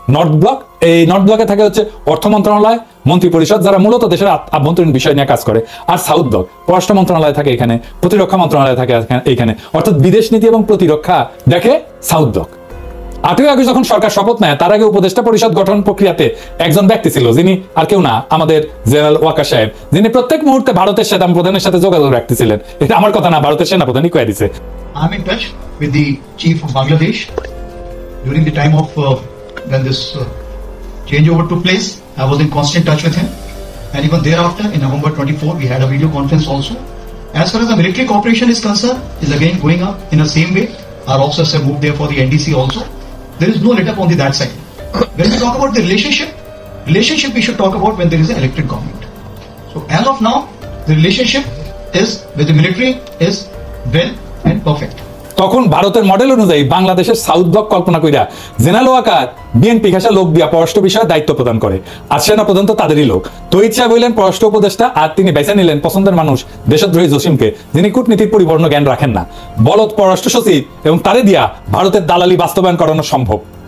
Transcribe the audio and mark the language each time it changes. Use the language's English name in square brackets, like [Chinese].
[Bangla] North block, এই north ব্লকে থাকে হচ্ছে অর্থ মন্ত্রণালয়, মন্ত্রী পরিষদ যারা মূলত দেশের আভ্যন্তরীণ বিষয় নিয়ে কাজ করে, আর সাউথ ব্লক পররাষ্ট্র মন্ত্রণালয় থাকে এখানে, প্রতিরক্ষা মন্ত্রণালয় থাকে এখানে, অর্থাৎ বিদেশ নীতি এবং প্রতিরক্ষা দেখে সাউথ ব্লক। 8ই আগস্ট যখন সরকার শপথ নেয় তার আগে উপদেষ্টা পরিষদ গঠন প্রক্রিয়াতে একজন ব্যক্তি ছিল, যিনি আর কেউ না, আমাদের জেনারেল ওয়াকার সাহেব, যিনি প্রত্যেক মুহূর্তে ভারতের সেনাপ্রধানের সাথে যোগাযোগ রাখতেছিলেন। এটা আমার কথা না, ভারতের সেনাপ্রধানই কয়ে দিছে। [English] I'm in touch with the chief of Bangladesh during the time of when this changeover took place. I was in constant touch with him, and even thereafter in November 24 we had a video conference also. As far as the military cooperation is concerned, is again going up in the same way. Our officers have moved there for the NDC also. There is no let up on that side. When we talk about the relationship we should talk about when there is an elected government. So as of now, the relationship is with the military is well and perfect. [Bangla] তখন ভারতের model অনুযায়ী বাংলাদেশের south block কল্পনা কইরা general Waker BNP ঘাসা লোক দিয়া পররাষ্ট্র বিষয়ে দায়িত্ব প্রদান করে, আর সেনাপ্রধান তো তাদেরই লোক। তৌহিদ সাহেব হইলেন পররাষ্ট্র উপদেষ্টা, আর তিনি বেছে নিলেন পছন্দের মানুষ দেশদ্রোহী জসিমকে, যিনি কূটনীতির পরিপূর্ণ জ্ঞান রাখেন না, বলদ পররাষ্ট্র সচিব, এবং তারে দিয়া ভারতের দালালি বাস্তবায়ন করানো সম্ভব।